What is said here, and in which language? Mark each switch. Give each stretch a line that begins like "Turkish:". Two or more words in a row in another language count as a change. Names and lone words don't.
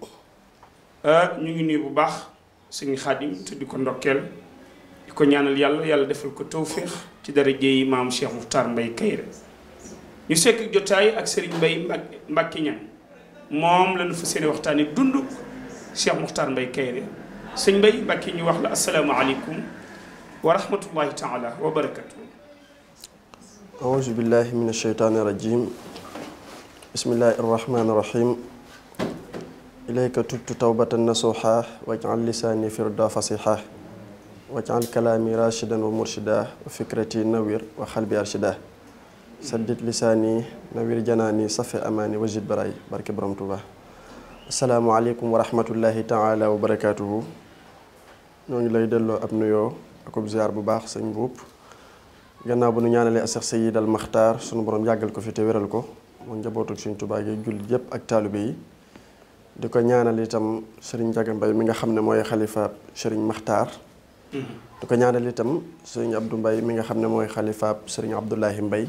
Wolof: ñu ngi nuyu bu baax Serigne Khadim te di ko ndokkeel di ko ñaanal yàlla yàlla defal ko tawféex ci daraja yi maam Cheikh Makhtar Mbaye Kairé ñu sekk jotaay ak Serigne Mbaye Mbacke Niang moom lañu fa seeni waxtaane dund Cheikh Makhtar Mbaye Kairé sëñ Mbaye Mbacke ñu wax la
Arabic: السلام عليكم ورحمة الله تعالى وبركاته. أعوذ بالله من الشيطان الرجيم بسم الله الرحمن الرحيم إليك تبت توبة نصوحا واجعل لساني فردا فصيحا واجعل كلامي راشدا ومرشدا وفكرتي نوير وقلبي أرشدا سدد لساني نوير جناني صفي أماني وجد براي بارك برام توبا السلام عليكم ورحمة الله تعالى وبركاته
Wolof: ñoo ngi lay delloo ab nuyoo akub ziar bu baax sëñ buub gannaaw bu nu ñaanalee Cheikh Seyid al Makhtar sunu borom yàggal ko fi te wéral ko mu njabootu Sëriñ Tuubaa gi jullit yëpp ak taalibe yi di ko ñaanal itam Serigne Ndiaga Mbaye mi nga xam ne mooy xalifa Serigne Makhtar di ko ñaanal itam Serigne Abdou Mbaye mi nga xam ne mooy xalifa Serigne Abdoulahi Mbaye